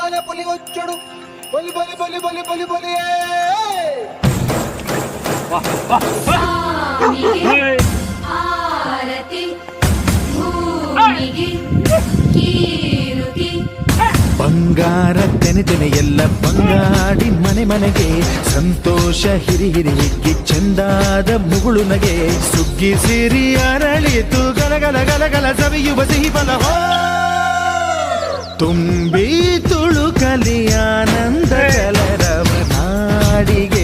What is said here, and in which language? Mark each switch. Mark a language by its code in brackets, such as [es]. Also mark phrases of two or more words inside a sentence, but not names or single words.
[te] పులి వచ్చాడు బలి బలి బలి బలి బలి బలి [kn] ಆರತಿ ಭೂಮಿಗೆ ಕೀರುತಿ ಬಂಗಾರ ತೆನೆ ತೆನೆ ಎಲ್ಲ ಬಂಗಾಡಿ ಮನೆ ಮನೆಗೆ ಸಂತೋಷ ಹಿರಿ ಹಿರಿ ಹಿಗ್ಗಿ ಚೆಂದಾದ ಮುಗುಳು ನಗೆ ಸುಗ್ಗಿ ಸಿರಿ ಅರಳಿತು ಗಲಗಲ ಗಲಗಲ ಸವಿಯುವ ಸಿಹಿ ಫಲ ತುಂಬಿ ತುಳುಕಲಿ ಆನಂದ ಕಲರವ ನಾಡಿಗೆ